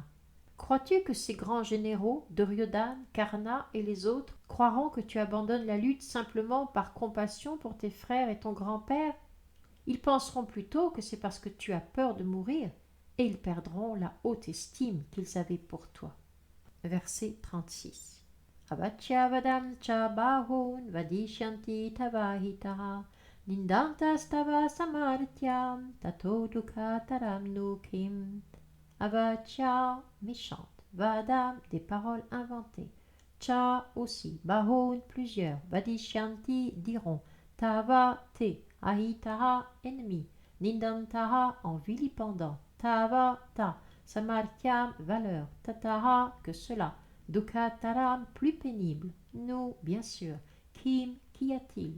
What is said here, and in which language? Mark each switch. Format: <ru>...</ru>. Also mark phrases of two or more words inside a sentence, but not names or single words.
<fr>Crois-tu que ces grands généraux, Duryodhana, Karna et les autres, croiront que tu abandonnes la lutte simplement par compassion pour tes frères et ton grand-père? Ils penseront plutôt que c'est parce que tu as peur de mourir, et ils perdront la haute estime qu'ils avaient pour toi. Verset 36.</fr> <sa>Avachya vadam cha bahun vadishyanti tavahitaha nindantas tava samartyam tato dukataram nukim.</sa> <fr>Avachya, méchante, vadam, des paroles inventées, cha aussi, bahun, plusieurs, vadishyanti, diront, tava, te, ahitaha, ennemi, nindantaha, en vilipendant, tava, ta, samartyam, valeur, tataha, que cela, dukataram, plus pénible, nous, bien sûr, kim, qu'y a-t-il?</fr>